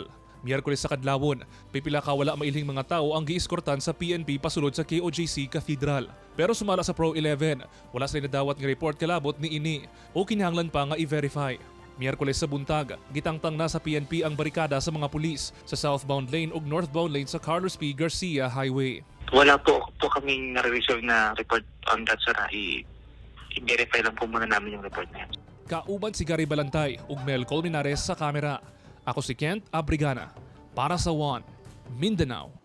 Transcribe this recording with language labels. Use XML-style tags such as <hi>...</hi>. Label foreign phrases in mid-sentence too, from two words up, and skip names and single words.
<ceb>Miyerkules sa Kadlawon, pipila ka wala mailhing mga tao ang giiskortan sa PNP pasulod sa KOJC Cathedral. Pero sumala sa Pro 11, wala sila nadawat nga report kalabot ni ini o kinahanglan pa nga i-verify. Miyerkules sa buntag, gitangtang na sa PNP ang barikada sa mga pulis sa</ceb> <en>southbound lane</en> <ceb>ug</ceb> <en>northbound lane</en> <ceb>sa Carlos P. Garcia Highway.</ceb> <tl>Wala po kaming na-receive na</tl> <en>report on that, sir.</en> <tl>I-verify lang po muna namin yung report na yan.</tl> <ceb>Kauban si Gary Balantay ug Mel Colmenares sa kamera. Ako si Kent Abrigana para sa One Mindanao.</ceb>